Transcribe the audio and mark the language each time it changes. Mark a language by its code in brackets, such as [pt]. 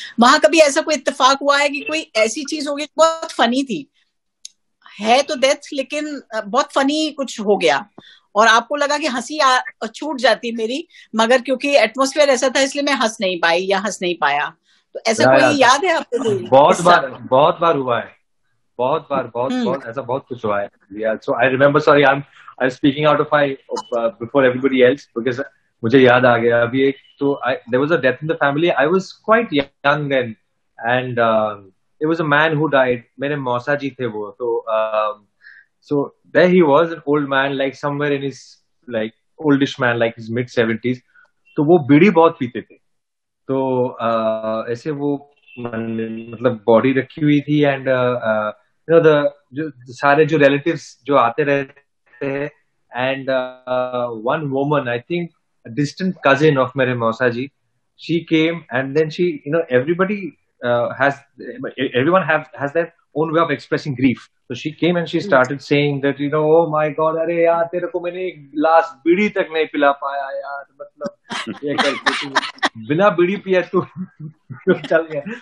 [hi] वहां कभी ऐसा कोई इत्तेफाक हुआ है कि कोई ऐसी चीज हो गई बहुत फनी थी, है तो डेथ लेकिन बहुत फनी कुछ हो गया और आपको लगा कि हंसी छूट जाती मेरी, मगर क्योंकि एटमॉस्फेयर ऐसा था इसलिए मैं हंस नहीं पाई या हंस नहीं पाया, तो ऐसा कोई याद है आपको? कोई बहुत बार हुआ है, बहुत ऐसा बहुत कुछ हुआ है। [en] So I remember, sorry, I'm speaking out of my before everybody else because [hi] मुझे याद आ गया अभी एक, तो [en] there was a death in the family. I was quite young then, and there was a man who died. [hi] मेरे मौसा जी थे वो, तो [en] so there he was, an old man, like somewhere in his, like oldish man, like his mid 70s. [hi] तो वो बीड़ी बहुत पीते थे, तो ऐसे वो मतलब बॉडी रखी हुई थी, [en] and you know [hi] जो सारे जो [en] relatives [hi] जो आते रहते हैं, [en] and one woman, I think a distant cousin of [hi] मेरे मौसा जी, [en] she came, and then she, you know, everyone has their own way of expressing grief. So she came and she started saying that, you know, oh my God, [hi] अरे यार तेरे को मैंने last बीड़ी तक नहीं पिला पाया यार, मतलब ये करके बिना बीड़ी पिया तू चल गया.